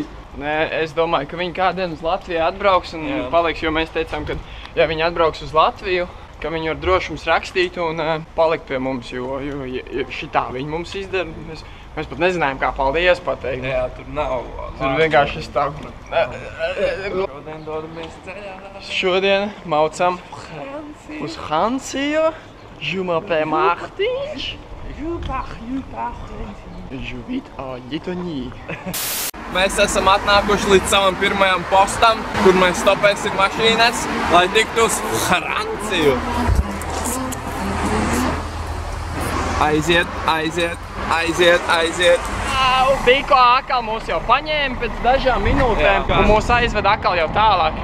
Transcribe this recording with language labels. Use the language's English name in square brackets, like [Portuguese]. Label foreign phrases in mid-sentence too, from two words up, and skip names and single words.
[Latvian] Nē, es domāju, ka viņi kādien uz Latviju atbrauks un paliks, jo mēs teicām, ka ja viņi atbrauks uz Latviju, ka viņi var drošums rakstīt un palikt pie mums, jo šitā viņi mums izdara. Mēs pat nezinājām, kā paldies pateikt. Jā, tur nav. Tur vienkārši es tā... Šodien dodamies ceļā. Šodien maucam uz Hansiju. [French] Je m'appelle Martiņš. Je vis à Gitoni. [Latvian] Mēs esam atnākuši līdz savam pirmajam postam, kur mēs stopēsim mašīnas, lai tiktu uz Franciju. Aiziet. Tikko atkal mūs jau paņēma pēc dažām minūtēm un mūs aizved atkal jau tālāk.